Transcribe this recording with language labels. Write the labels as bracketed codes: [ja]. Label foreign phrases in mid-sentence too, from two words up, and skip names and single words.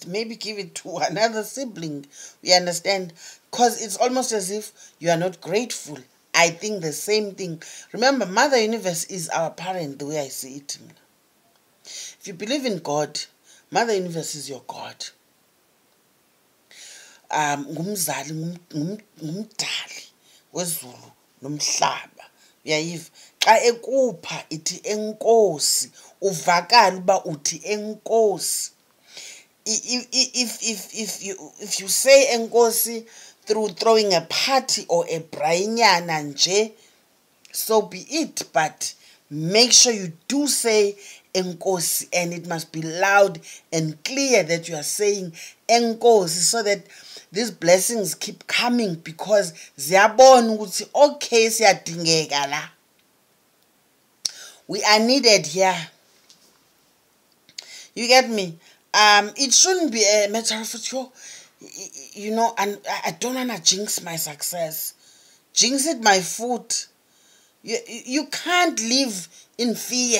[en] Maybe give it to another sibling. You understand? Because it's almost as if you are not grateful. I think the same thing. Remember, Mother Universe is our parent, the way I see it. If you believe in God, Mother Universe is your God. [xh] Ngumzali, ngumdali wezulu nomhlaba. Uyayiva? Xa ekupha ithi enkosi, uvakala uba uthi enkosi. [en] If you say enkosi through throwing a party or a brainyana nje, so be it. But make sure you do say enkosi, and it must be loud and clear that you are saying enkosi, so that these blessings keep coming, because [xh] ziyabona ukuthi [en] okay [xh] siyadingeka la, [en] we are needed here. You get me? It shouldn't be a matter of, you know, and I don't want to jinx my success. Jinx it my foot. You can't live in fear.